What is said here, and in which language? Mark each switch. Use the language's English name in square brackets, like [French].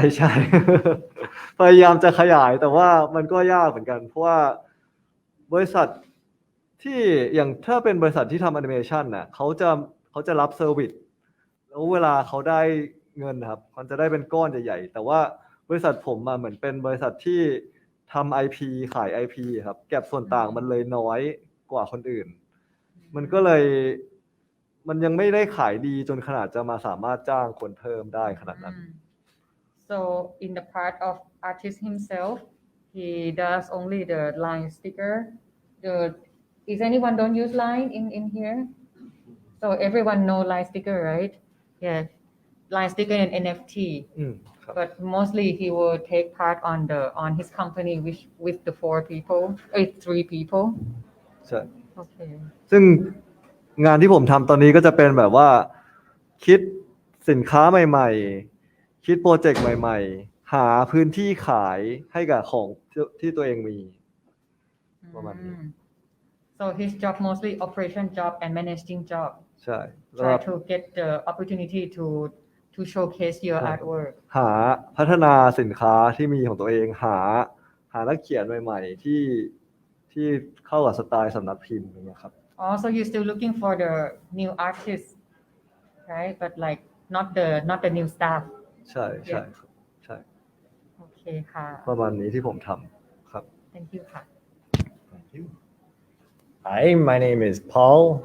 [Thai] ใช่ พยายามจะขยายแต่ว่ามันก็ยากเหมือนกันเพราะว่าบริษัทที่อย่างถ้าเป็นบริษัทที่ทำแอนิเมชันน่ะเขาจะรับเซอร์วิสแล้วเวลาเขาได้เงินครับมันจะได้เป็นก้อนใหญ่ๆแต่ว่าบริษัทผมมาเหมือนเป็นบริษัทที่ทำ IP ขาย IP ครับเก็บส่วนต่างมันเลยน้อยกว่าคนอื่นมันก็เลยมันยังไม่ได้ขายดีจนขนาดจะมาสามารถจ้างคนเพิ่มได้ขนาดนั้น [English] so in the part of artist himself he does only the line sticker is anyone don't use line in here so everyone know line sticker right yeah line sticker and NFT but mostly he will take part on his company with the 3 people [Thai] ใช่ [English] okay [Thai] ซึ่งงานที่ผมทำตอนนี้ก็จะเป็นแบบว่าคิดสินค้าใหม่ๆคิดโปรเจกต์ใหม่ๆหาพื้นที่ขายให้กับของที่ตัวเองมีประมาณนี้ [English] so his job mostly operation job and managing job [Thai] ใช่ [English] try to get the opportunity to showcase your artwork [Thai] หาพัฒนาสินค้าที่มีของตัวเองหานักเขียนใหม่ๆที่เข้ากับสไตล์สำนักพิมพ์อย่างเงี้ยครับ [English] oh so you're still looking for the new artists right but like not the new staff [Thai] ใช่ใช่ใช่ โอเคค่ะ ประมาณนี้ที่ผมทำครับ [English] thank you ค่ะ Thank you. Hi, my name is Paul.